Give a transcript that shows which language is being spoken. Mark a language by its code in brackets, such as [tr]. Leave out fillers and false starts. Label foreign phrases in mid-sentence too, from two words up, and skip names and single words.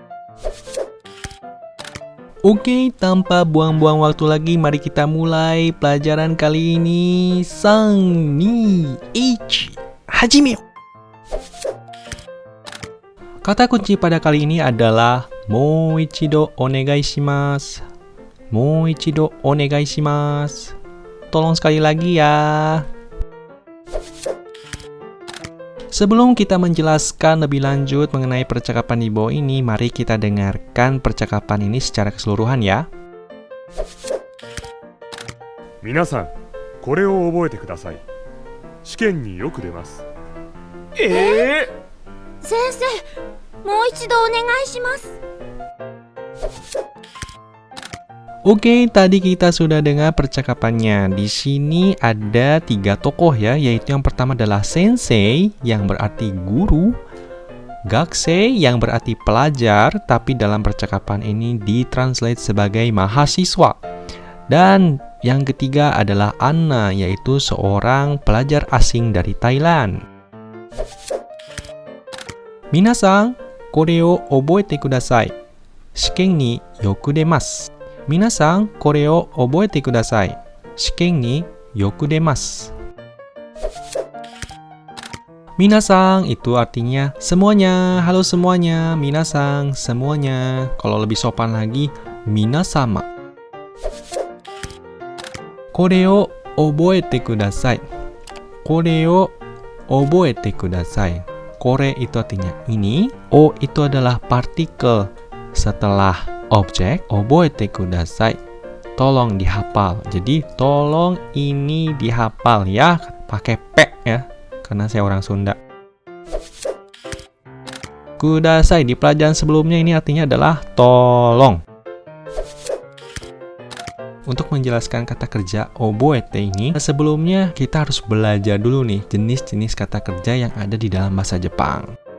[id] Oke, tanpa buang-buang waktu lagi, mari kita mulai pelajaran kali ini. 3, 2, 1, hajime! Kata kunci pada kali ini adalah [ja] もう一度お願いします. もう一度お願いします. [id] Tolong sekali lagi ya. Sebelum kita menjelaskan lebih lanjut mengenai percakapan di bawah ini, mari kita dengarkan percakapan ini secara keseluruhan ya. [ja] 皆さん、これを覚えてください。試験によく出ます。先生、もう一度お願いします。 [id] Oke, tadi kita sudah dengar percakapannya. Di sini ada 3 tokoh ya, yaitu yang pertama adalah sensei yang berarti guru, gakusei yang berarti pelajar, tapi dalam percakapan ini ditranslate sebagai mahasiswa. Dan yang ketiga adalah Anna, yaitu seorang pelajar asing dari Thailand. [ja] 皆さん、これを覚えてください. 試験によく出ます。皆さん、これを覚えてください. 試験によく出ます. [id] Minasan itu artinya semuanya. Halo semuanya. Minasan, semuanya. Kalau lebih sopan lagi, minasama. [ja] これを覚えてください. これを覚えてください. [id] Kore itu artinya ini. O itu adalah partikel setelah objek. [ja] 覚えてください, [id] tolong dihafal. Jadi tolong ini dihafal ya, pakai P ya, karena saya orang Sunda. Kudasai di pelajaran sebelumnya ini artinya adalah tolong. Untuk menjelaskan kata kerja oboete ini, sebelumnya kita harus belajar dulu nih jenis-jenis kata kerja yang ada di dalam bahasa Jepang.